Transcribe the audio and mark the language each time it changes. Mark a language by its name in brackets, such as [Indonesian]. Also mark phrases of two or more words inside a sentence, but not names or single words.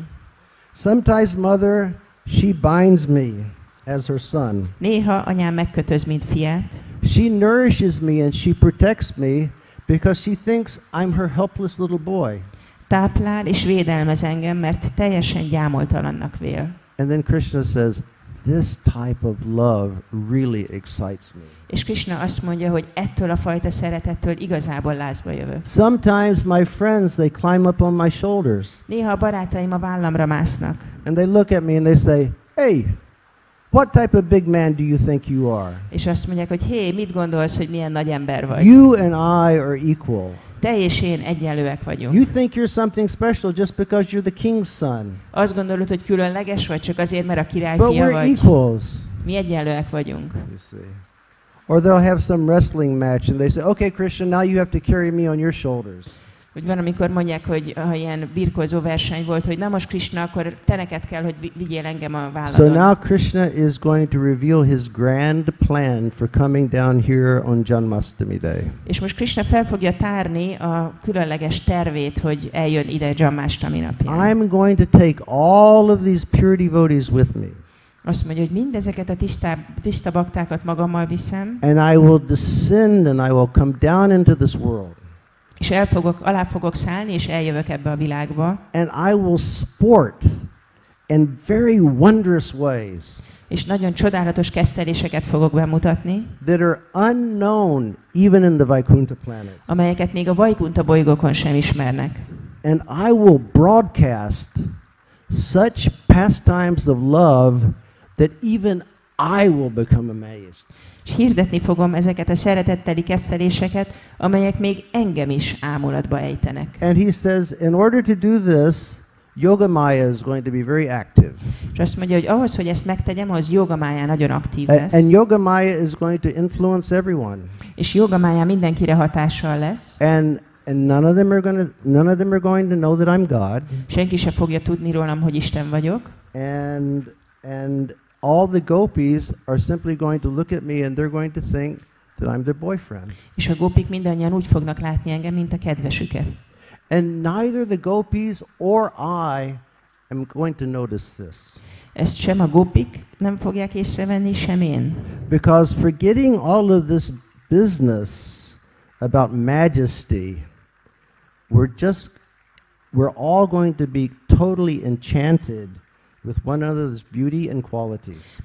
[English] Sometimes mother, she binds me as her son. [Hungarian] Néha anyám megkötöz, mint fiát. [English] She nourishes me and she protects me because she thinks I'm her helpless little boy. [Hungarian] Táplál és védelmez engem, mert teljesen gyámoltalannak vél. [English] And then Krishna says, this type of love really excites me. [Hungarian] És Krishna azt mondja, hogy ettől a fajta szeretettől igazából lázba jövök. [English] Sometimes my friends, they climb up on my shoulders [Hungarian] Néha a barátaim a vállamra másznak, [English] and they look at me and they say, hey, what type of big man do you think you are? [Hungarian] és azt mondják, hogy hé, mit gondolsz, hogy milyen nagy ember vagy? [English] You and I are equal. [Hungarian] Te és én egyenlőek vagyunk. [English] You think you're something special just because you're the king's son. [Hungarian] Azt gondolod, hogy különleges vagy, csak azért, mert a király [English] But [Hungarian] fia [English] we're [Hungarian] vagy? [English] equals. [Hungarian] Mi egyenlőek vagyunk. [English] You see. Or they'll have some wrestling match and they say, okay, Krishna, now you have to carry me on your shoulders. [Hungarian] Hogy van, amikor mondják, hogy ha ilyen birkózó verseny volt, hogy na most Krishna, akkor te neked kell, hogy vigyél engem a válladon. [English] So now Krishna is going to reveal his grand plan for coming down here on Janmastami Day. [Hungarian] És most Krishna fel fogja tárni a különleges tervét, hogy eljön ide Janmastami napján. [English] I'm going to take all of these pure devotees with me. [Hungarian] Azt mondja, hogy mindezeket a tiszta baktákat magammal viszem, [English] And I will descend and I will come down into this world. [Hungarian] és alá fogok szállni, és eljövök ebbe a világba, [English] And I will sport in very wondrous ways [Hungarian] és nagyon csodálatos kezdteléseket fogok bemutatni, [English] that are unknown even in the Vaikuntha planets. [Hungarian] amelyeket még a Vaikunta bolygókon sem ismernek. [English] And I will broadcast such pastimes of love that even I will become amazed. [Hungarian] És hirdetni fogom ezeket a szeretetteli kezdteléseket, amelyek még engem is ámulatba ejtenek. [English] And he says, in order to do this, Yogamaya is going to be very active. [Hungarian] És azt mondja, hogy ahhoz, hogy ezt megtegyem, ahhoz Yogamaya nagyon aktív lesz. [English] And Yogamaya is going to influence everyone. [Hungarian] És Yogamaya mindenkire hatással lesz. [English] And none of them are going to know that I'm God. [Hungarian] Senki sem fogja tudni rólam, hogy Isten vagyok. [English] And all the gopis are simply going to look at me and they're going to think that I'm their boyfriend. [Hungarian] És a gópik mindannyian úgy fognak látni engem, mint a kedvesüket. [English] And neither the gopis or I am going to notice this. [Hungarian] Ezt sem a gópik nem fogják észrevenni, sem én. [English] Because forgetting all of this business about majesty, we're all going to be totally enchanted with one another's beauty and qualities.